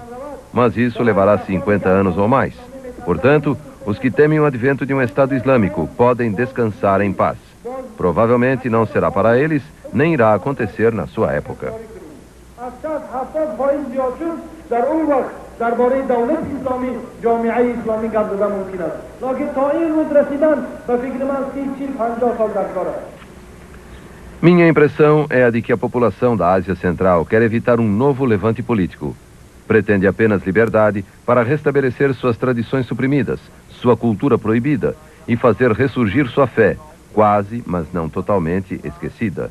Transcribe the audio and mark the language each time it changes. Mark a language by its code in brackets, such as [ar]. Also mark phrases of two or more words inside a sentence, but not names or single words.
[pt] Mas isso levará 50 anos ou mais. Portanto, os que temem o advento de um Estado Islâmico podem descansar em paz. Provavelmente não será para eles, nem irá acontecer na sua época. [fa] درباره دولت اسلامی جامعه اسلامی گپ زدن ممکن است لکن تا این روز رسیدن به فکر من 30-50 سال در کار است. [pt] Minha impressão é a de que a população da Ásia Central quer evitar um novo levante político. Pretende apenas liberdade para restabelecer suas tradições suprimidas, sua cultura proibida e fazer ressurgir sua fé, quase, mas não totalmente, esquecida.